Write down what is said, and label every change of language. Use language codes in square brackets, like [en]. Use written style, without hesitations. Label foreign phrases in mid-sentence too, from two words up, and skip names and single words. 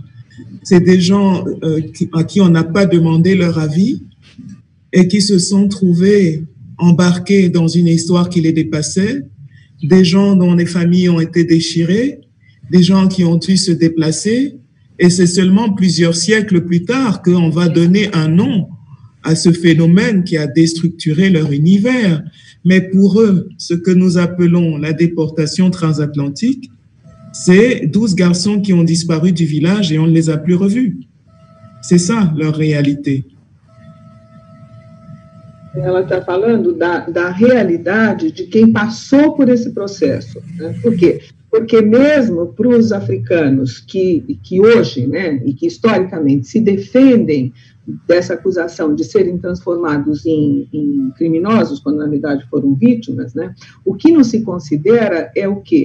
[fr] C'est des gens à qui on n'a pas demandé leur avis et qui se sont trouvés embarqués dans une histoire qui les dépassait, des gens dont les familles ont été déchirées, des gens qui ont dû se déplacer, et c'est seulement plusieurs siècles plus tard qu'on va donner un nom à ce phénomène qui a déstructuré leur univers. Mais pour eux, ce que nous appelons la déportation transatlantique, c'est 12 garçons qui ont disparu du village et on ne les a plus revus. C'est ça leur réalité. [pt] Ela está falando da realidade de quem passou por esse processo. Né? Por quê? Porque mesmo para os africanos que hoje, né, e que historicamente se defendem dessa acusação de serem transformados em criminosos, quando na verdade foram vítimas, né, o que não se considera é o quê?